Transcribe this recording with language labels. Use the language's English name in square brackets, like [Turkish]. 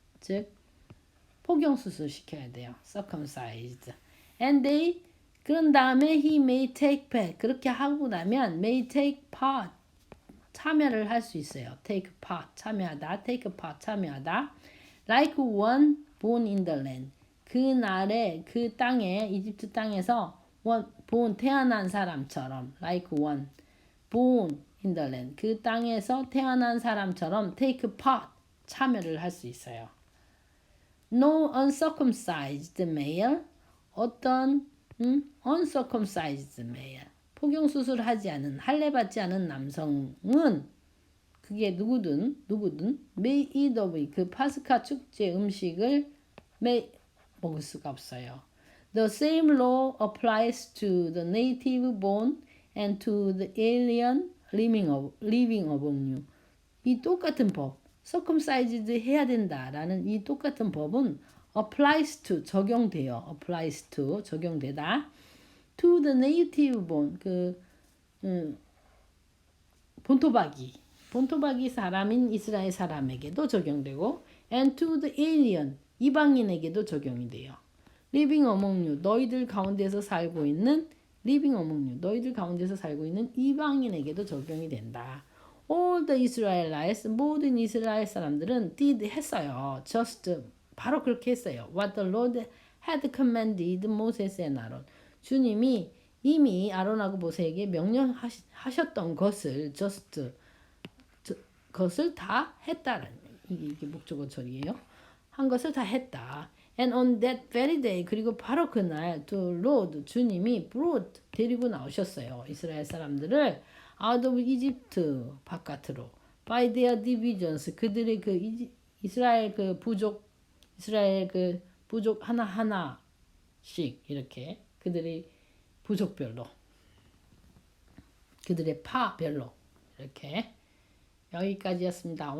[Korean] 즉 포경 수술 시켜야 돼요. [English] circumcised. And they [Korean] 그런 다음에 [English] he may take part. [Korean] 그렇게 하고 나면 [English] may take part. [Korean] 참여를 할 수 있어요. [English] take part [Korean] 참여하다. [English] take part 참여하다. like one born in the land. [Korean] 그날에 그 땅에 이집트 땅에서 [English] born [Korean] 태어난 사람처럼 [English] like one born in the land. [Korean] 그 땅에서 태어난 사람처럼 [English] take part [Korean] 참여를 할 수 있어요. [English] No uncircumcised male. 어떤 uncircumcised male. [Korean] 포경 수술하지 않은 할례 받지 않은 남성은 그게 누구든 [English] may eat of [Korean] 그 파스카 축제 음식을 먹을 수가 없어요. [English] The same law applies to the native born and to the alien living among you. [Korean] 이 똑같은 법, [English] circumcised [Korean] 해야 된다라는 이 똑같은 법은 [English] applies to [Korean] 적용돼요. [English] applies to [Korean] 적용되다. [English] to the native born [Korean] 본토박이 사람인 이스라엘 사람에게도 적용되고 [English] and to the alien [Korean] 이방인에게도 적용이 돼요. [English] living among you [Korean] 너희들 가운데서 살고 있는 living among you 너희들 가운데서 살고 있는 이방인에게도 적용이 된다. [English] All the Israelites [Korean] 모든 이스라엘 사람들은 [English] did [Korean] 했어요. [English] just [Korean] 바로 그렇게 했어요. [English] What the Lord had commanded Moses and Aaron. [Korean] 주님이 이미 아론하고 모세에게 명령하셨던 것을 그것을 다 했다는 이게 목적어 처리예요. 한 것을 다 했다. [English] And on that very day [Korean] 그리고 바로 그날 [English] the Lord [Korean] 주님이 [English] brought [Korean] 데리고 나오셨어요. 이스라엘 사람들을 [English] out of Egypt [Korean] 바깥으로 [English] by their divisions [Korean] 그들의 그 이스라엘 그 부족 하나씩 이렇게 그들의 부족별로 그들의 파별로 이렇게 여기까지였습니다.